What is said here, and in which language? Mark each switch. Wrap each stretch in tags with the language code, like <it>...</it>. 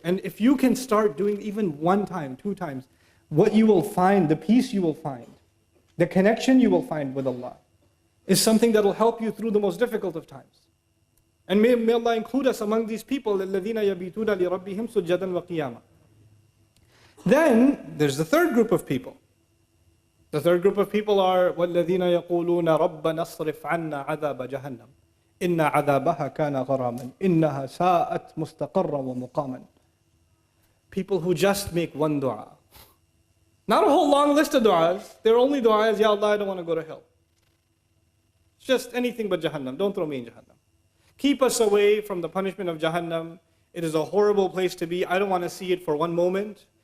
<en>And if you can start doing even one time, 2 times, what you will find, the peace you will find, the connection you will find with Allah, is something that will help you through the most difficult of times. And may Allah include us among these people,</en> <ar>الَّذِينَ يَبِيتُونَ لِرَبِّهِمْ سُجَّدًا وَقِيَامًا.</ar> <en>Then, there's the third group of people. The third group of people are</en> <ar>وَالَّذِينَ يَقُولُونَ رَبَّنَا اصْرِفْ عَنَّا عَذَابَ جَهَنَّمَ إِنَّ عَذَابَهَا كَانَ غَرَامًا إِنَّهَا سَاءَتْ مُسْتَقَرًّا وَمُقَامًا.</ar> <en>People who just make one dua. Not a whole long list of du'as. Their only dua is, Ya Allah, I don't want to go to hell. It's just anything but Jahannam. Don't throw me in Jahannam. Keep us away from the punishment of Jahannam. It is a horrible place to be. I don't want to see it for one moment.</en>